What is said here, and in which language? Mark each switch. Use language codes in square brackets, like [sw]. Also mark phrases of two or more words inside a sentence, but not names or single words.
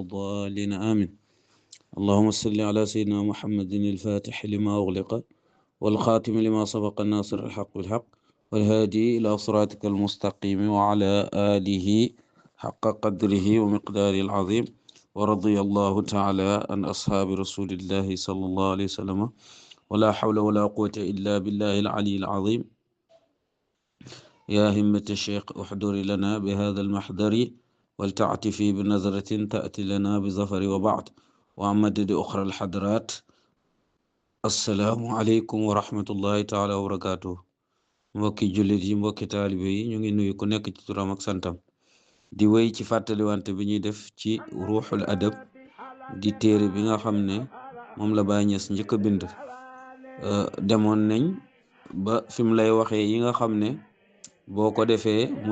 [ar] الضالين آمين اللهم صل على سيدنا محمد الفاتح لما أغلق والخاتم لما سبق الناصر الحق بالحق والهادي إلى صراطك المستقيم وعلى آله حق قدره ومقداره العظيم ورضي الله تعالى عن أصحاب رسول الله صلى الله عليه وسلم ولا حول ولا قوة إلا بالله العلي العظيم يا همة الشيخ احضر لنا بهذا المحضر ولتعطفي بنظرة تأتي لنا بظفر وبعد وعمدد أخرى الحضرات السلام عليكم ورحمة الله تعالى وبركاته [wo] mbokki jullit yi mbokki taalibe yi ñu ngi nuyu ku nekk ci turam ak santam di wéy ci fàttaliwante bi ñuy def ci [ar] روح الأدب [wo] di téere bi nga xam ne moom la Baay Ñas njëkk a bind demoon nañ ba fi mu lay waxee yi nga xam ne boo ko defee mu